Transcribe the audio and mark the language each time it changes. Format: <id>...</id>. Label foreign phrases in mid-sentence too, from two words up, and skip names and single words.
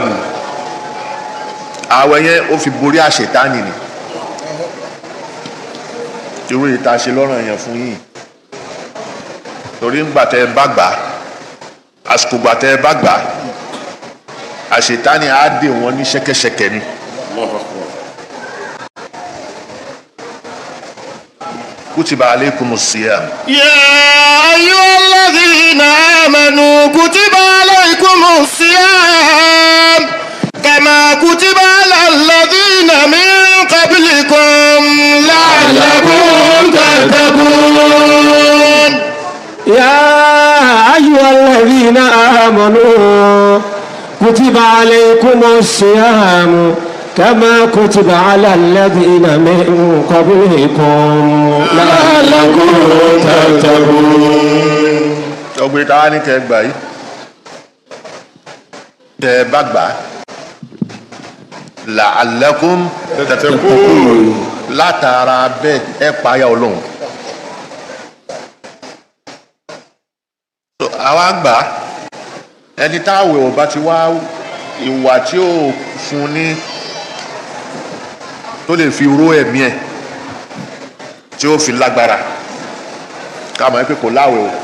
<yo>ààwẹ̀ yẹn ó fi borí àṣetánì ni irú ìta ṣe lọ́rùn yẹn fún yín torí ńgbà tẹ́ ẹ bá gbà àsìkò gbà tẹ́ ẹ bá gbà àṣetánì á dè wọ́n ní ṣẹ́kẹ́ṣẹkẹ̀ ni.</yo> <ar>كتب عليكم الصيام. يا أيها الذين آمنوا كتب عليكم الصيام كما كتب على الذين من قبلكم لعلكم تتقون. يا أيها الذين آمنوا كتب عليكم الصيام كما كتب على الذين من قبلكم لعلكم تتقون.</ar> <yo>ọgbẹ́ tá a ní kẹ́ gbà yìí tẹ́ ẹ bá gbà</yo> <ar>لعلكم تتقون</ar> <yo>látara bẹ́ẹ̀ ẹ páyà Ọlọ́run. àwa gbà ẹni táwẹ̀ ọba ti wá ìwà tí ó fún ní tó lè fi ró ẹ̀mí ẹ̀ tí ó fi lágbára ká mọ̀ pé kò láwẹ̀ o.</yo>